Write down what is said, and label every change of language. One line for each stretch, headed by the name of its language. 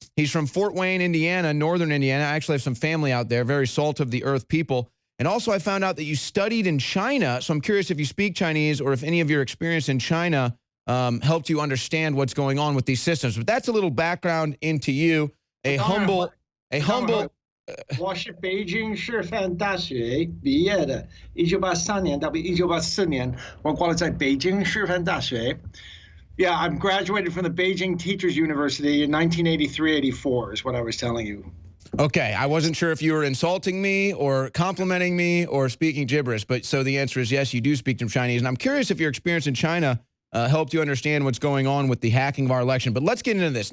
English: He's from Fort Wayne, Indiana, northern Indiana. I actually have some family out there, very salt of the earth people. And also, I found out that you studied in China, so I'm curious if you speak Chinese or if any of your experience in China helped you understand what's going on with these systems. But that's a little background into you. A humble.
Chinese: 我是北京师范大学毕业的，1983年到1984年，我挂了在北京师范大学。
English: Yeah, I'm graduated from the Beijing Teachers University in 1983-84 is what I was telling you. Okay, I wasn't sure if you were insulting me or complimenting me or speaking gibberish, but so the answer is yes, you do speak some Chinese. And I'm curious if your experience in China helped you understand what's going on with the hacking of our election. But let's get into this.